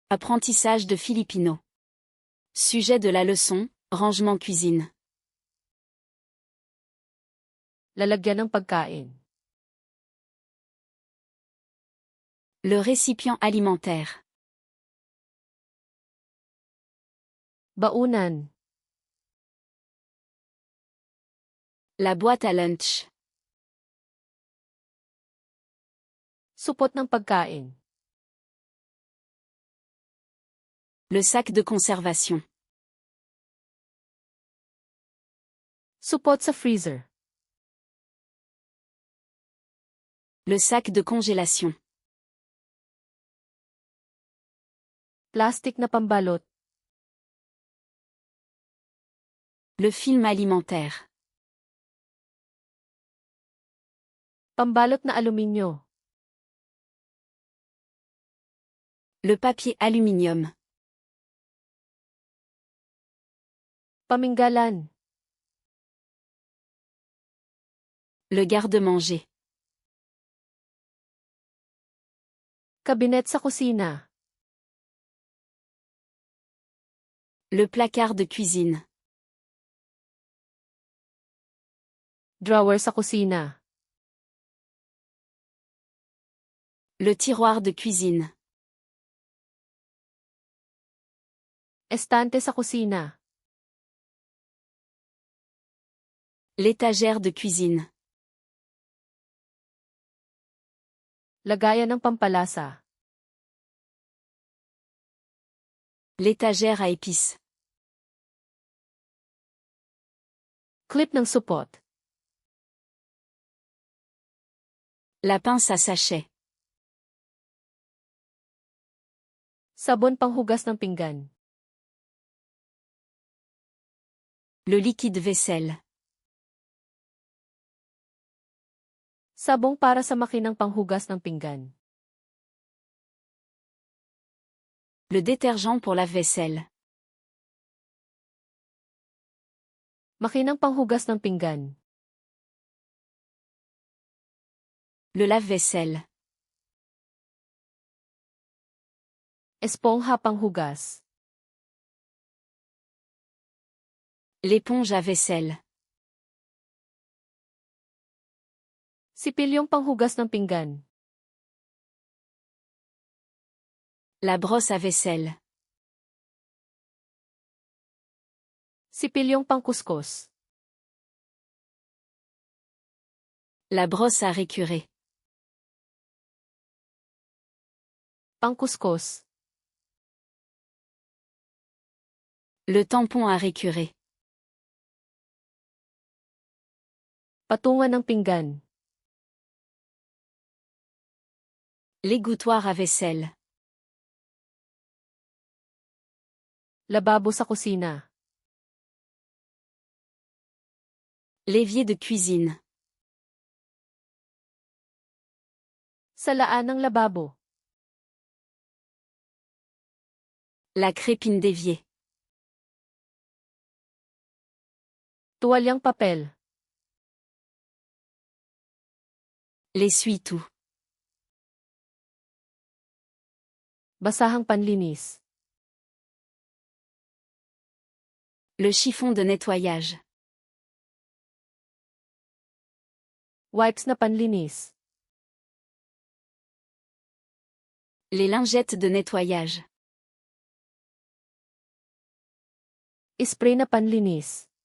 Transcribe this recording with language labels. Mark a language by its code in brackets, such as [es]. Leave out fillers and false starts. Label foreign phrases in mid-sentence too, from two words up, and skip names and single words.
[fr] Apprentissage de Filipino. Sujet de la leçon, rangement cuisine. [tl] Lalagyan ng pagkain. [fr] Le récipient alimentaire. [tl] Baunan. [fr] La boîte à lunch. [tl] Supot ng pagkain. [fr] Le sac de conservation. [tl] Supot sa freezer. [fr] Le sac de congélation. [tl] Plastic na pambalot. [fr] Le film alimentaire. [tl] Pambalot na aluminyo. [fr] Le papier aluminium. [tl] Paminggalan. [fr] Le garde-manger. [tl] Kabinet sa kusina. [fr] Le placard de cuisine. [tl] Drawer sa kusina. [fr] Le tiroir de cuisine. [tl] Estante sa kusina. [fr] L'étagère de cuisine. [tl] Lagayan ng pampalasa. [fr] L'étagère à épices. [tl] Clip ng supot. [fr] La pince à sachet. [tl] Sabon panghugas ng pinggan. [fr] Le liquide vaisselle. [tl] Sabong para sa makinang panghugas ng pinggan. [fr] Le détergent pour lave-vaisselle. [tl] Makinang panghugas ng pinggan. [fr] Le lave-vaisselle. [tl] Espongha panghugas. [fr] L'éponge à vaisselle. [tl] Sipilyong panghugas ng pinggan. [fr] La brosse à vaisselle. [tl] Sipilyong pangkuskus. [fr] La brosse à récurer. [tl] Pangkuskus. [fr] Le tampon à récurer. [tl] Patungan ng pinggan. [fr] L'égouttoir à vaisselle. [tl] Lababo sa kusina. [fr] L'évier de cuisine. [tl] Salaan ng lababo. [fr] La crépine d'évier. [tl] Tuwalyang papel. [fr] L'essuie-tout. [tl] Basahang panlinis. [fr] Le chiffon de nettoyage. [tl] Wipes na panlinis. [fr] Les lingettes de nettoyage. [tl] Spray na panlinis.